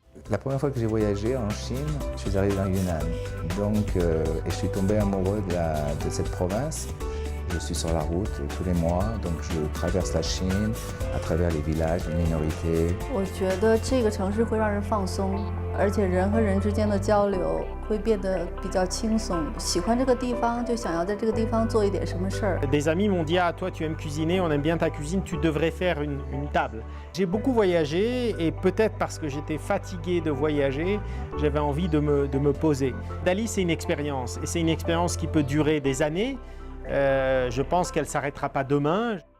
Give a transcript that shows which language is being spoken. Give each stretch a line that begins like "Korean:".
French: La première fois que j'ai voyagé en Chine, je suis arrivé en Yunnan. Donc, et je suis tombé amoureux de cette province. Je suis sur la route tous les mois, donc je traverse la Chine à travers les villages, les minorités.
Chinese: 我觉得这个城市会让人放松，而且人和人之间的交流会变得比较轻松。喜欢这个地方，就想要在这个地方做一点什么事儿。
French: Des amis m'ont dit ah toi tu aimes cuisiner, on aime bien ta cuisine, tu devrais faire une table. J'ai beaucoup voyagé et peut-être parce que j'étais fatigué de voyager, j'avais envie de me poser. Dali c'est une expérience et c'est une expérience qui peut durer des années. Je pense qu'elle ne s'arrêtera pas demain.